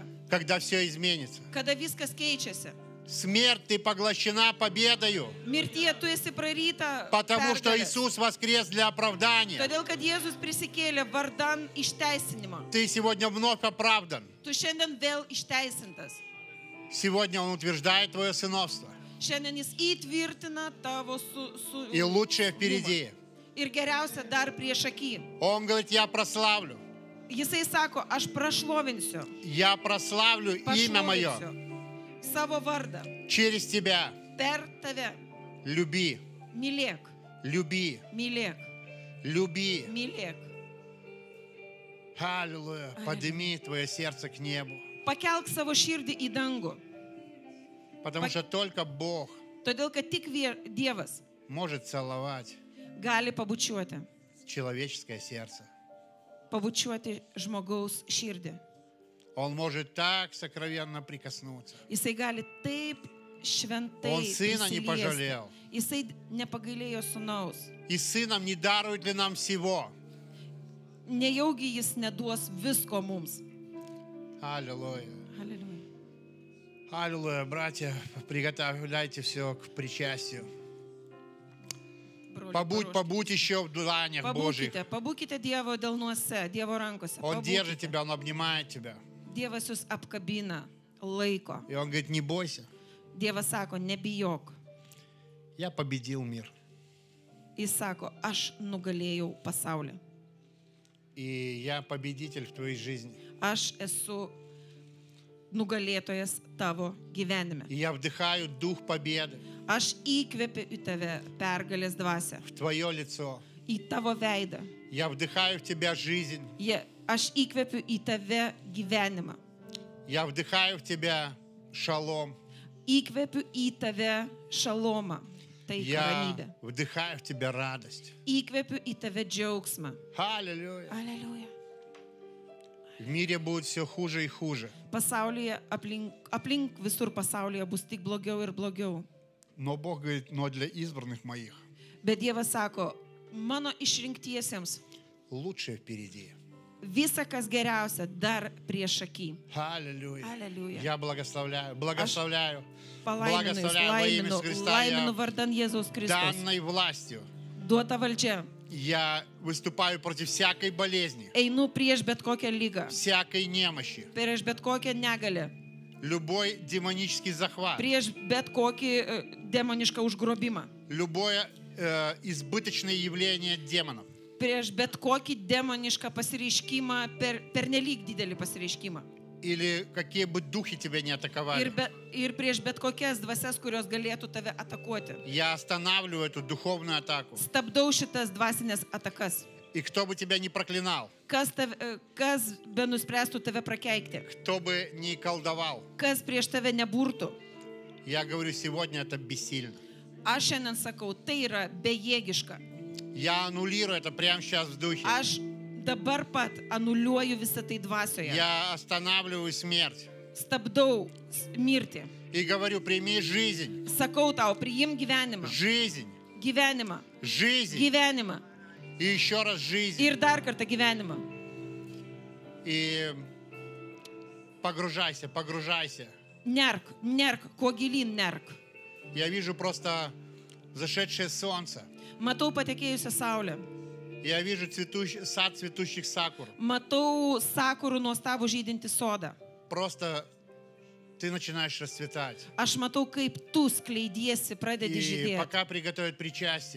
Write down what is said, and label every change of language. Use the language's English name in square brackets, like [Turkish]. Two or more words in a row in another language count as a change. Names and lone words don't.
[Russian] когда все изменится. [Lithuanian] kada viskas keičiasi. [Russian] Смерть, ты поглощена победою. [Lithuanian] Mirtie tu esi praryta. [Russian] Потому что [Lithuanian] pergalės. [Russian] Иисус воскрес для оправдания. [Lithuanian] Todėl, kad Jėzus prisikėlė vardan išteisinimo. [Russian] Ты сегодня вновь оправдан. [Lithuanian] Tu šiandien vėl išteisintas. [Russian] Сегодня Он утверждает твое сыновство. [Lithuanian] Šiandien jis įtvirtina tavo [Russian] И лучшее впереди. [Lithuanian] Ir geriausia dar prieš akį. [Russian] Он говорит, я прославлю. [Lithuanian] Jisai sako, aš prašlovinsiu. [Russian] Я прославлю имя мое [Lithuanian] Pašlovinsiu savo vardą. [Russian] через тебя. [Lithuanian] Per tave. [Russian] Люби. [Lithuanian] Mylėk. [Russian] Люби, [Lithuanian] Mylėk. [Russian] люби. [Lithuanian] Mylėk. [Russian] Аллилуйя. Подними твое сердце к небу. [Lithuanian] Pakelk savo širdį į dangų. [Russian] Потому что только Бог [Lithuanian] Todėl, kad tik Dievas [Russian] может целовать [Lithuanian] gali pabučiuoti. [Russian] человеческое сердце. [Lithuanian] Pabučiuoti žmogaus širdį. [Russian] Он может так сокровенно прикоснуться. [Lithuanian] Jisai gali taip šventai [Russian] Он сына не [Lithuanian] prisiliesti. [Russian] пожалел. [Lithuanian] Jisai nepagailėjo sūnaus. [Russian] И сыном не дарует ли нам всего? [Lithuanian] Nejaugi jis neduos visko mums. [Russian] Аллилуйя. [Lithuanian] Aleliuja. [Russian] Аллилуйя. Братья, приготовляйте все к причастию. Побудь еще в дланях Божьих. [Lithuanian] Pabūkite Dievo delnuose, Dievo rankose. [Russian] Он держит тебя, Он обнимает тебя. [Lithuanian] Dievas jūs apkabina, laiko. [Russian] И Он говорит, не бойся, [Lithuanian] Dievas sako, nebijok. [Russian] я победил мир. [Lithuanian] Jis sako, aš nugalėjau pasaulį. [Russian] И я победитель в твоей жизни. [Lithuanian] Aš esu nugalėtojas tavo gyvenime. [Russian] И я вдыхаю дух победы [Lithuanian] Aš įkvepiu į tave pergalės dvasią, [Russian] в твое лицо. [Lithuanian] į tavo veidą. [Russian] Я вдыхаю в тебя жизнь. [Lithuanian] Aš įkvepiu į tave gyvenimą. [Russian] Я вдыхаю в тебя шалом. [Lithuanian] Įkvepiu į tave šalomą, tai [Russian] Я [Lithuanian] ramybė. [Russian] вдыхаю в тебя радость. [Lithuanian] Įkvepiu į tave džiaugsmą. [Russian] Аллилуйя. [Lithuanian] Aleliuja. [Russian] В мире будет все хуже и хуже. [Lithuanian] Pasaulyje, aplink visur pasaulyje bus tik blogiau ir blogiau. [Russian] Но Бог говорит, но для избранных моих [Lithuanian] Bet Dievas sako, mano išrinktiesiems [Russian] лучшее впереди. [Lithuanian] visa, kas geriausia, dar prieš akį. [Russian] Аллилуйя. Аллилуйя. Я благословляю во [Lithuanian] Palaiminu, [Russian] имя Иисуса Христа, [Lithuanian] laiminu vardan Jėzaus Kristaus. [Russian] данной властью. [Lithuanian] Duota valdžia. [Russian] Я выступаю против всякой болезни, [Lithuanian] Einu prieš bet kokią lygą, [Russian] всякой немощи, [Lithuanian] prieš bet kokią negalę, [Russian] любой демонический захват, [Lithuanian] prieš bet kokį demonišką užgrobimą, [Russian] любое избыточное явление демонов. [Lithuanian] prieš bet kokį demonišką pasireiškimą, pernelyg didelį pasireiškimą. [Russian] Или какие бы духи тебя не атаковали. [Lithuanian] Ir prieš bet kokias dvasias, kurios galėtų tave atakuoti. [Russian] Я останавливаю эту духовную атаку. [Lithuanian] Stabdau šitas dvasinės atakas. [Russian] И кто бы тебя не проклинал, [Lithuanian] Kas be nuspręstų tave prakeikti, [Russian] кто бы не колдовал, [Lithuanian] kas prieš tave neburtų. [Russian] я говорю, сегодня это бессильно. [Lithuanian] Aš šiandien sakau, tai yra bejėgiška. [Russian] Я аннулирую это прямо сейчас в духе. [Lithuanian] Aš dabar pat anuliuoju visą tai dvasioje. [Russian] Я останавливаю смерть. [Lithuanian] Stabdau mirtį. [Russian] И говорю, прими жизнь. [Lithuanian] Sakau tau, priimk gyvenimą. [Russian] Жизнь. [Lithuanian] Gyvenimą. [Russian] Жизнь. [Lithuanian] Gyvenimą. [Russian] И еще раз жизнь. [Lithuanian] Ir dar kartą gyvenimą. [Russian] И погружайся, погружайся. [Lithuanian] Nerk, kuo gilyn nerk. [Russian] Я вижу просто зашедшее солнце. [Lithuanian] Matau patekėjusią saulę. [Russian] Я вижу сад цветущих сакур. [Lithuanian] Matau sakurų nuostabų žydintį sodą. [Russian] Просто ты начинаешь расцветать. [Lithuanian] Aš matau, kaip tu skleidiesi, pradedi [Russian] И [Lithuanian] žydėti. [Russian] пока приготовят причастие,